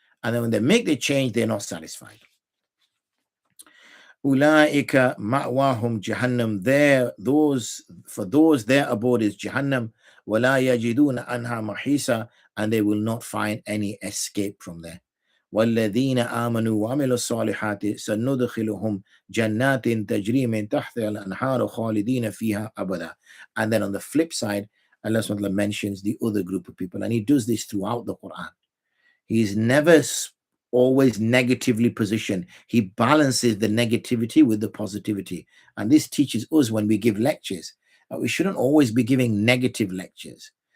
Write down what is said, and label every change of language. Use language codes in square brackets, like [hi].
[en] And then when they make the change, they're not satisfied. [ar] Ulaika ma'wahum jahannam. [en] For those their abode is Jahannam. [ar] Wala yajiduna anha mahisa, [en] and they will not find any escape from there. [ar] والذين آمنوا وعملوا الصالحات سندخلهم جنات تجري من تحتها الأنهار خالدين فيها أبدا. [en] And then on the flip side, Allah subhanahu wa ta'ala mentions the other group of people, and he does this throughout the Quran. He's never always negatively positioned. He balances the negativity with the positivity. And this teaches us when we give lectures that we shouldn't always be giving negative lectures.